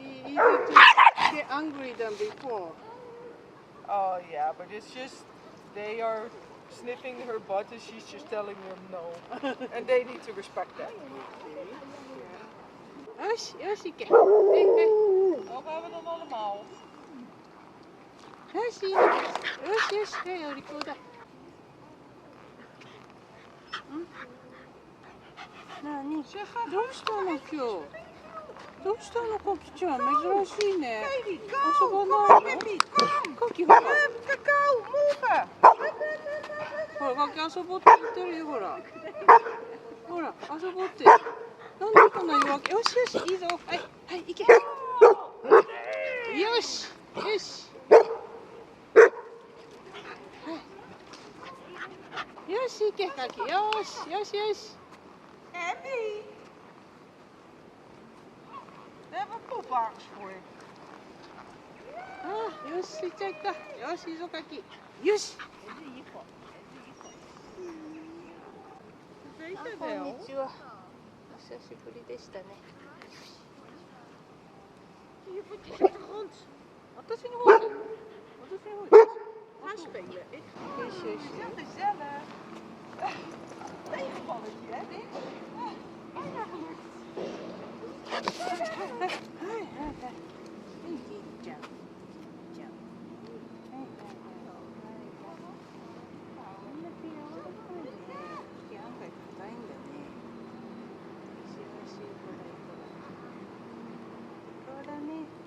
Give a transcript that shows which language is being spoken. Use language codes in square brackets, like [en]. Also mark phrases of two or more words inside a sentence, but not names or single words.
[en] easy to get angry than before. Oh yeah, but it's just they are sniffing her butt and she's just telling them no. And they need to respect that. [ja] よし、よし、行け。はいはい。 [nl] Oh, we hebben dan allemaal. [ja] よし、よしよし、はい、お利口だ。なに、どうしたの今日。どうしたのカキちゃん、珍しいね。遊ばないの？カキほら。ほら、カキ遊ぼうって言ってるよ、ほら。ほら、遊ぼうって。なんでこんな弱気？よしよし、いいぞ。はい、はい、行け。よし、よし。よし、行け、カキ。よし、よし、よし。 Andy! [nl] We hebben popwagens voor je. [ja] ああ、よし、行っちゃった。よし、いいぞ、カキ。よし。こんにちは。お久しぶりでしたね。私の方で。私の方で。 [nl] Gaan spelen. Ik [ja] よしよし。 [nl] gezellig. Tegenvalletje, hè, dit? Bijna gelukt. [ja] はいはいはい。いいじゃん。いいじゃん。はいはいはい。こんなピアノっぽいね。ピアノが硬いんだね。しばしほらほら。そうだね。